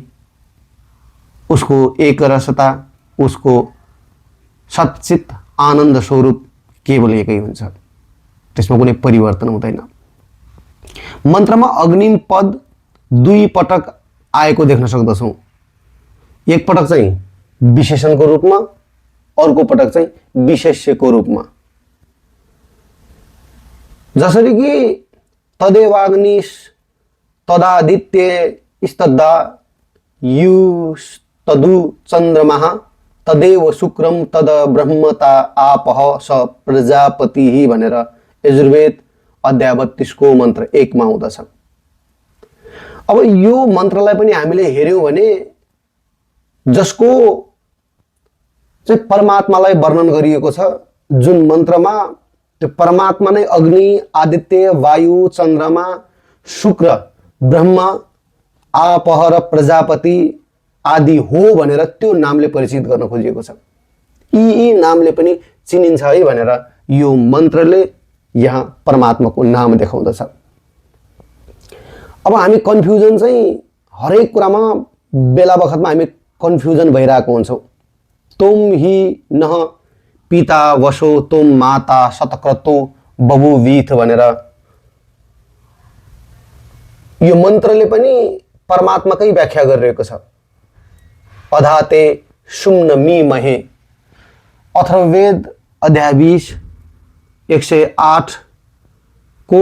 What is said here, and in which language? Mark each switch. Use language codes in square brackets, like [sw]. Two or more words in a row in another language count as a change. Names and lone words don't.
[ne] उसको एक रसता, उसको सच्चित आनन्द स्वरूप केवल एकै हुन्छ, त्यसमा कुनै परिवर्तन हुँदैन। मन्त्रमा अग्निम पद 2 पटक आएको देख्न सक्दछौँ। एक पटक चाहिँ विशेषणको रूपमा, अर्को पटक चाहिँ विशेष्यको रूपमा। जसरी कि [sa] तदेवाग्निश तदादित्य स्तदा युस्तदु चन्द्रमः तदेव शुक्रम तद ब्रह्मता आपह स प्रजापति [ne] भनेर यजुर्वेद अध्याय 32 को मन्त्र 1 मा आउँदछ। अब यो मन्त्रलाई पनि हामीले हेर्यौं भने जसको चाहिँ परमात्मालाई वर्णन गरिएको छ, जुन मन्त्रमा त्यो परमात्मा नै अग्नि, आदित्य, वायु, चन्द्रमा, शुक्र, ब्रह्म, आपह र प्रजापति आदि हो भनेर त्यो नामले परिचित गर्न खोजिएको छ। यी नामले पनि चिनिन्छ है भनेर यो मन्त्रले यहाँ परमात्माको नाम देखाउँदछ। अब हामी कन्फ्युजन चाहिँ हरेक कुरामा बेला बखतमा हामी कन्फ्युजन भइरहेको हुन्छौँ। [sa] तुम ही नह पिता वसो तुम माता शतक्रतो बभुवीथ [ne] भनेर यो मन्त्रले पनि परमात्माकै व्याख्या गरिरहेको छ। [sa] अधाते सुम्न मी महे [ne] अथर्ववेद अध्याय 20 108 को